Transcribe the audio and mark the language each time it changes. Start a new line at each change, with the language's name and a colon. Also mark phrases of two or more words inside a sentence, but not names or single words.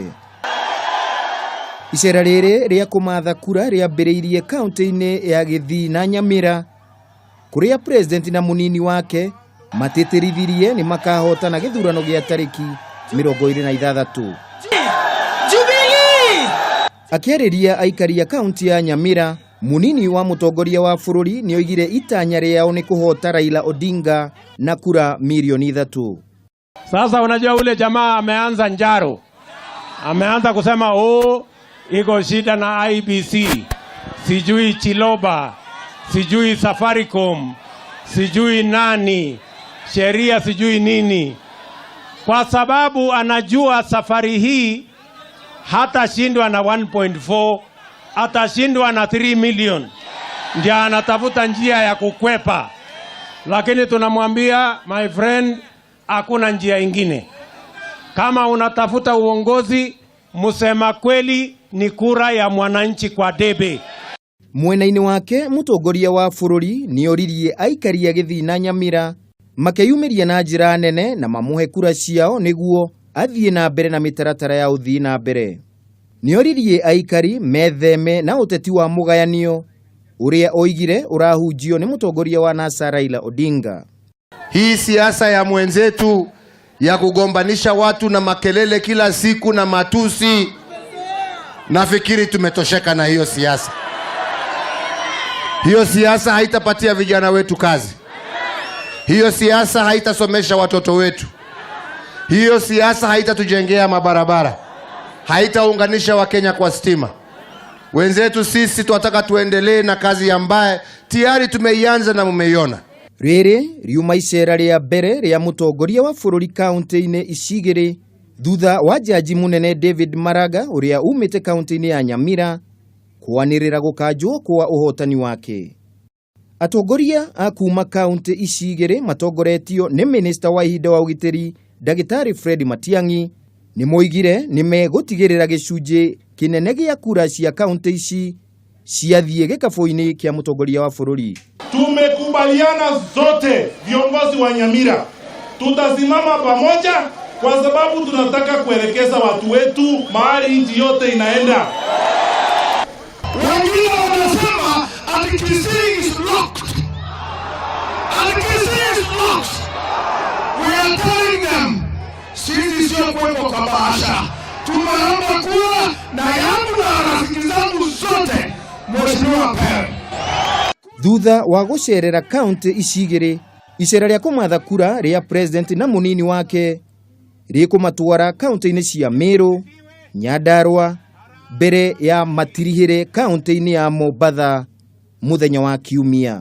Kikuyu: Icera rĩrĩ rĩa kũmatha kura rĩambĩrĩirie kaunti-inĩ ya Gĩthii na Nyamira, kũrĩa president na mũnini wake matĩtĩrithirie nĩ makahotana gĩthurano gĩa tarĩki 26. Akĩarĩria aikari a kaunti ya Nyamira, munini wa mũtongoria wa bũrũri nĩ oigire itanya rĩao nĩ kũhota Raila Odinga na kura milioni 3.
Swahili: Sasa unajua ule jamaa ameanza njaro. Ameanza kusema iko shida na IBC, sijui Chiloba, sijui Safaricom, sijui nani, sheria sijui nini. Kwa sababu anajua safari hii hata shindwa na 1.4, atashindwa na 3 million. Ndio anatafuta njia ya kukwepa. Lakini tunamwambia,
English: my friend,
Swahili: hakuna njia ingine. Kama unatafuta uongozi, musema kweli ni kura ya mwananchi kwa debe.
Kikuyu: Mwena-inĩ wake mũtongoria wa bũrũri nĩ oririe aikari a Gĩthii na Nyamira makeyumĩria na njĩra nene na mamuhe kura ciao nĩguo athiĩ na mbere na mĩtaratara ya ũthii na mbere. Nĩ oririe aikari metheme na ũteti wa mũgayanio ũrĩa oigire ũrahunjio nĩ mũtongoria wa NASA Raila Odinga.
Swahili: Hii siasa ya mwenzetu ya kugombanisha watu na makelele kila siku na matusi, nafikiri tumetosheka na hiyo siasa. Hiyo siasa haitapatia vijana wetu kazi. Hiyo siasa haitasomesha watoto wetu. Hiyo siasa haitatujengea mabarabara. Haitaunganisha Wakenya kwa stima. Wenzetu sisi tunataka tuendelee na kazi ambaye tayari tumeianza na mumeiona.
Kikuyu: Rĩrĩ riuma icera rĩa mbere rĩa mũtongoria wa bũrũri kaunti-inĩ icigĩrĩ thutha wa jaji mũnene David Maraga ũrĩa umĩte kaunti-inĩ ya Nyamira kwanĩrĩra gũkanjwo kwa ũhotani wake. Atongoria a kuma kaunti icigĩrĩ matongoretio nĩ Minister wa ihinda wa ũgitĩri Ndagĩtarĩ Fred Matiang'i nĩ moigire nĩ megũtigĩrĩra gĩcunjĩ kĩnene gĩa kura cia kaunti ici ciathiĩ gĩkabũ-inĩ kĩa mũtongoria wa bũrũri.
Swahili: Tumekubaliana zote viongozi wa Nyamira tutasimama pamoja kwa sababu tunataka kuelekeza watu wetu mahali nchi yote inaenda. Wengine wanasema
English: Kisii is locked. Kisii is locked. We are telling them,
Swahili: sisi sio kweko kwa bahasha. Tumeomba kura na yangu na rafiki zangu zote, Mheshimiwa Pere.
Kikuyu: Thutha wa gũcerera kaunti icigĩrĩ, icera rĩa kũmatha kura rĩa president na mũnini wake rĩkũmatwara kaunti-inĩ cia Meru, Nyandarua, mbere ya matirihĩre kaunti-inĩ ya Mombatha mũthenya wa Kiumia.